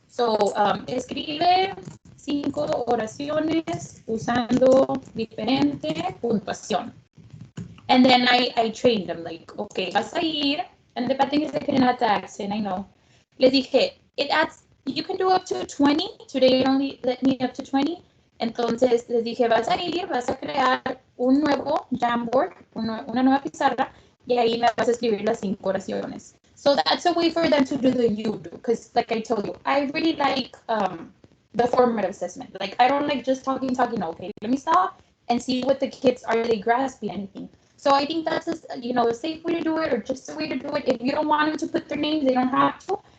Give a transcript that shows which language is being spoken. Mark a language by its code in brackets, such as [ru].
[es] So escribe 5 oraciones usando diferente puntuación. [en] And then I trained them, like, okay, [es] vas a ir, [en] and the bad thing is I couldn't add the accent, I know. [es] Les dije, [en] it adds, you can do up to 20. Today it only let me up to 20. [es] Entonces les dije, vas a ir, vas a crear un nuevo Jamboard, una nueva pizarra, y ahí me vas a escribir las 5 oraciones. [en] So that's a way for them to do the you do, because like I told you, I really like the formative assessment. Like, I don't like just talking. Okay, let me stop and see what the kids, are they grasping anything? So I think that's a safe way to do it, or just a way to do it. If you don't want them to put their names, they don't have to.